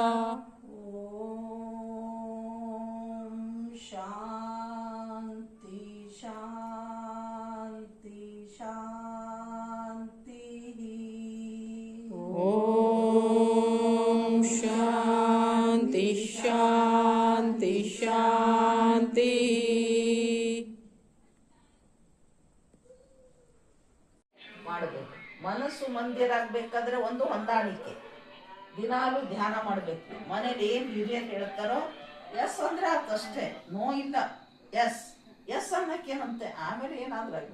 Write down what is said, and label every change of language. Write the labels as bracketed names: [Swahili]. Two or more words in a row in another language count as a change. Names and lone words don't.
[Sanskrit] ಓಂ ಶಾಂತಿ ಶಾಂತಿ ಶಾಂತಿ ಓಂ ಶಾಂತಿ ಶಾಂತಿ ಶಾಂತಿ [Kannada] ಮಾಡಬೇಕು. ಮನಸ್ಸು ಮಂದಿರ ಆಗ್ಬೇಕಾದ್ರೆ ಒಂದು ಹೊಂದಾಣಿಕೆ, ದಿನಾಲು ಧ್ಯಾನ ಮಾಡಬೇಕು. ಮನೇಲಿ ಏನು ಹಿರಿಯರು ಹೇಳ್ತಾರೋ ಎಸ್ ಅಂದ್ರೆ ಆತಷ್ಟೇ, ನೋ ಇಲ್ಲ. [English] yes yes [Kannada] ಅನ್ನಕ್ಕೇನಂತೆ, ಆಮೇಲೆ ಏನಾದ್ರೂ ಆಗಬೇಕು.